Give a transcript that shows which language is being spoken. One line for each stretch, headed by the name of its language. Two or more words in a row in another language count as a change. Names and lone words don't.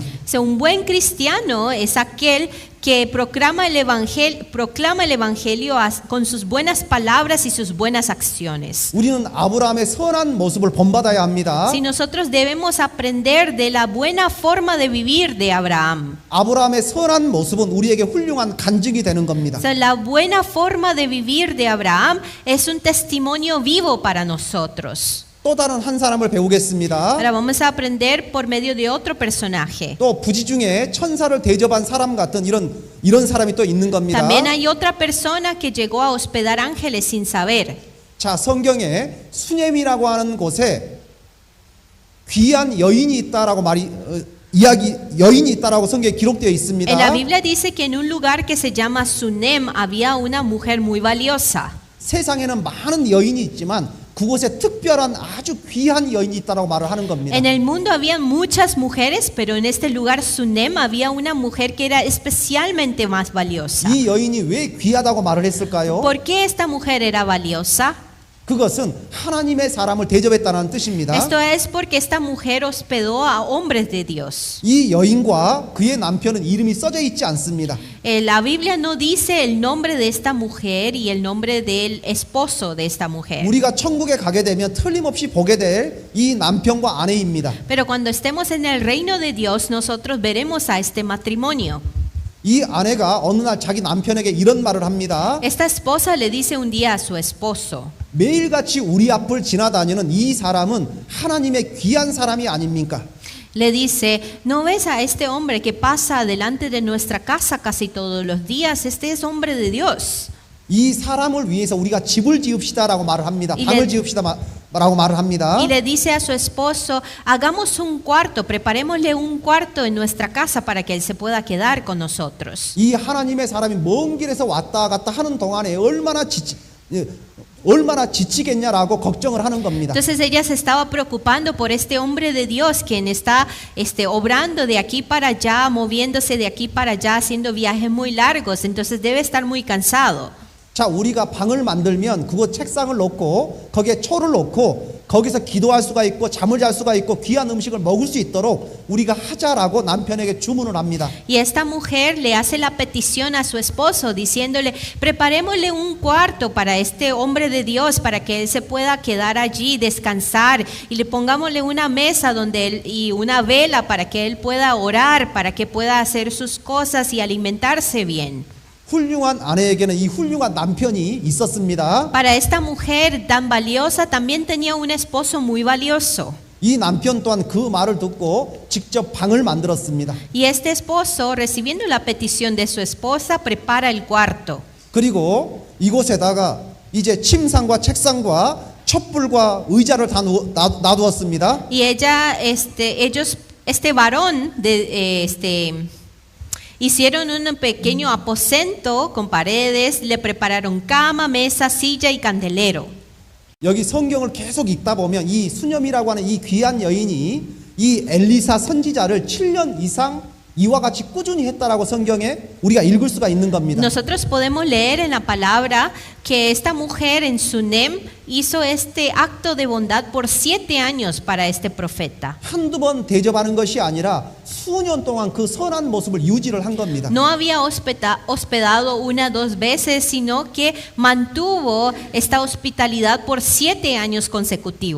Spanish: Un buen cristiano es aquel que proclama el evangelio con sus buenas palabras y sus buenas acciones.
Korean: 우리는 아브라함의 선한 모습을 본받아야 합니다.
Spanish: Si nosotros debemos aprender de la buena forma de vivir de Abraham.
Korean: 아브라함의 선한 모습은 우리에게 훌륭한 간증이 되는 겁니다.
Spanish: So, la buena forma de vivir de Abraham es un testimonio vivo para nosotros.
Korean: 또 다른 한 사람을 배우겠습니다.
Spanish: Ahora vamos a aprender por medio de otro personaje.
Korean: 또 부지 중에 천사를 대접한 사람 같은 이런 사람이 또 있는 겁니다.
Spanish: También hay otra persona que llegó a hospedar ángeles sin saber.
Korean: 자, 성경에 수넴이라고 하는 곳에 귀한 여인이 있다라고 여인이 있다라고 성경에 기록되어 있습니다.
Spanish: En la Biblia dice que en un lugar que se llama Sunem había una mujer muy valiosa.
Korean: 세상에는 많은 여인이 있지만 그곳에 특별한 아주 귀한 여인이 있다라고 말을 하는 겁니다.
Spanish: En el mundo había muchas mujeres, pero en este lugar Sunem había una mujer que era especialmente más valiosa.
Korean: 이 여인이 왜 귀하다고 말을 했을까요?
Spanish: ¿Por qué esta mujer era valiosa?
Korean: 그것은 하나님의 사람을 대접했다는 뜻입니다.
Spanish: Esto es porque esta mujer hospedó a hombres de Dios.
Korean: 이 여인과 그의 남편은 이름이 써져 있지 않습니다.
Spanish: La Biblia no dice el nombre de esta mujer y el nombre del esposo de esta mujer.
Korean: 우리가 천국에 가게 되면 틀림없이 보게 될 이 남편과 아내입니다.
Spanish: Pero cuando estemos en el reino de Dios, nosotros veremos a este matrimonio.
Korean: 이 아내가 어느 날 자기 남편에게 이런 말을 합니다.
Spanish: Esta esposa le dice un día a su esposo,
Korean: 매일같이 우리 앞을 지나다니는 이 사람은 하나님의 귀한 사람이 아닙니까?
Spanish: le dice, ¿no ves a este hombre que pasa delante de nuestra casa casi todos los días? Este es hombre de Dios.
Korean: 이 사람을 위해서 우리가 집을 지읍시다라고 말을 합니다. 이 방을 네. 지읍시다라고 말을 합니다.
Spanish: Y le dice a su esposo, hagamos un cuarto, preparémosle un cuarto en nuestra casa para que él se pueda quedar con nosotros.
Korean: 이 하나님의 사람이 먼 길에서 왔다 갔다 하는 동안에 얼마나 지치겠냐라고 걱정을 하는 겁니다.
Spanish: Entonces ella se estaba preocupando por este hombre de Dios quien está obrando de aquí para allá, moviéndose de aquí para allá, haciendo viajes muy largos, entonces debe estar muy cansado.
Korean: 자, 우리가 방을 만들면 그곳 책상을 놓고 거기에 초를 놓고 거기서 기도할 수가 있고 잠을 잘 수가 있고 귀한 음식을 먹을 수 있도록 우리가 하자라고 남편에게 주문을 합니다.
Spanish: Y esta mujer le hace la petición a su esposo diciéndole, preparémosle un cuarto para este hombre de Dios para que él se pueda quedar allí, descansar, y le pongámosle una mesa y una vela para que él pueda orar, para que pueda hacer sus cosas y alimentarse bien.
Korean: 훌륭한 아내에게는 이 훌륭한 남편이 있었습니다.
Spanish: Para esta mujer tan valiosa también tenía un esposo muy valioso.
Korean: 이 남편 또한 그 말을 듣고 직접 방을 만들었습니다.
Spanish: Y este esposo, recibiendo la petición de su esposa, prepara el cuarto.
Korean: 그리고 이곳에다가 이제 침상과 책상과 촛불과 의자를 다 놔두었습니다.
Spanish: Y ella, este varón hicieron un pequeño aposento con paredes, le prepararon cama, mesa, silla y candelero.
Korean: 여기 성경을 계속 읽다 보면 이 수념이라고 하는 이 귀한 여인이 이 엘리사 선지자를 7년 이상 이와 같이 꾸준히 했다라고 성경에 우리가 읽을 수가 있는 겁니다.
Spanish: Nosotros podemos leer en la palabra que esta mujer en Sunem hizo este acto de bondad por 7 años para este profeta.
Korean: 한두 번 대접하는 것이 아니라 수년 동안 그 선한 모습을 유지를 한 겁니다.
Spanish: No había hospedado una, 2 veces, sino que mantuvo esta hospitalidad por 7 años consecutivos.